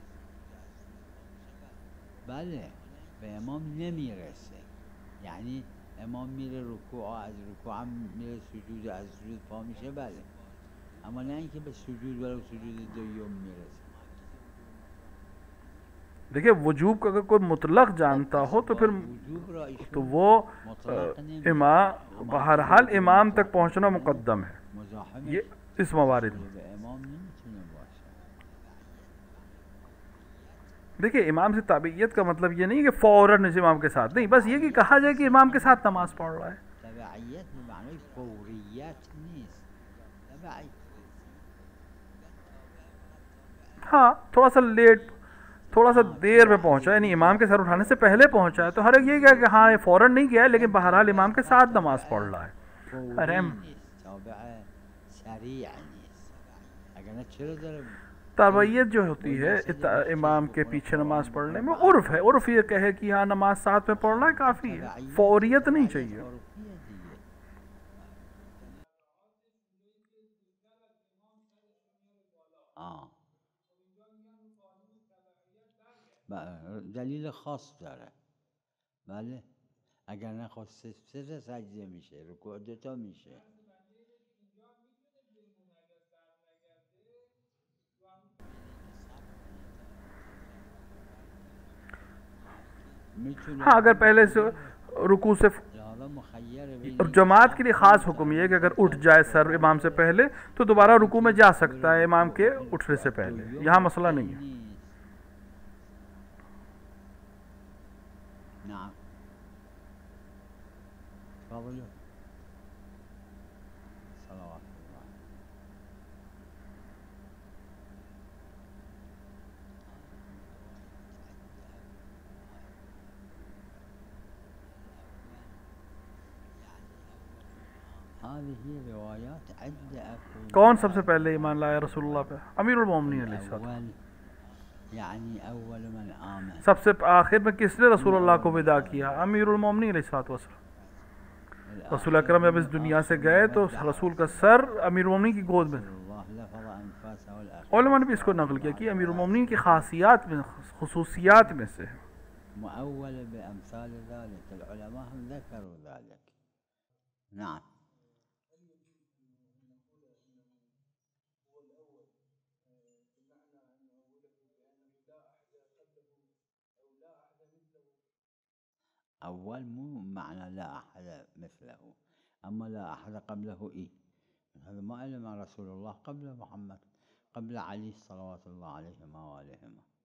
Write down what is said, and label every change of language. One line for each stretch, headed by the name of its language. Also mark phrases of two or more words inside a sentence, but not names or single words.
Persian: بله به امام نمیرسه، یعنی امام میره رکوع، از رکوع هم میره سجود، از سجود پا میشه، بله، اما نه اینکه به سجود ولو سجود دوم میرسه.
Urdu: دیکھیں وجوب کا اگر کوئی مطلق جانتا ہو تو پھر تو وہ امام بہرحال امام تک پہنچنا مقدم ہے، یہ اس موارد میں. دیکھیں امام سے تابعیت کا مطلب یہ نہیں کہ فوراً اس امام کے ساتھ نہیں، بس یہ کہ کہا جائے کہ امام کے ساتھ نماز پڑھ رہا ہے.
Persian: تبعیت بمعنی فوریت نیست،
Urdu: ہاں تھوڑا سا لیٹ، تھوڑا سا دیر میں پہنچا، یعنی امام کے سر اٹھانے سے پہلے پہنچا ہے، تو ہر ایک یہ کہا کہ ہاں یہ فوراً نہیں گیا ہے لیکن بہرحال امام کے ساتھ نماز پڑھ رہا ہے. تابعیت جو ہوتی ہے امام کے پیچھے نماز پڑھنے میں عرف ہے، عرف یہ کہے کہ ہاں نماز ساتھ میں پڑھ رہا ہے کافی ہے، فوریت نہیں چاہیے.
Persian: دلیل خاص داره، بله، اگر نخواست سه سجده میشه، رکوع دوتا میشه.
Urdu: ہاں اگر پہلے سے رکوع سے، اور جماعت کے لیے خاص حکم یہ ہے کہ اگر اٹھ جائے سر امام سے پہلے تو دوبارہ رکوع میں جا سکتا ہے امام کے اٹھنے سے پہلے، یہاں مسئلہ نہیں ہے.
Arabic: نعم تفضلوا صلوات الله. هذه روایات عدة.
Urdu: کون سب سے پہلے ایمان لایا رسول اللہ پہ؟ امیر المومنین علیہ السلام.
Arabic: یعنی اول من آمن.
Urdu: سب سے آخر میں کس نے رسول اللہ کو ودا کیا؟ امیر المومنین علیہ السلام. رسول اکرم جب اس دنیا سے گئے تو رسول کا سر امیر المومنین کی گود میں تھا. علماء نے بھی اس کو نقل کیا کہ امیر المومنین کی خاصیات میں، خصوصیات میں سے
Arabic: مؤول بامثال ذلك، العلماء هم ذكروا ذلك. نعم. أول مو معنى لا أحد مثله، أما لا أحد قبله هذا ما علم رسول الله قبل محمد، قبل علي صلوات الله عليهما وآلهما.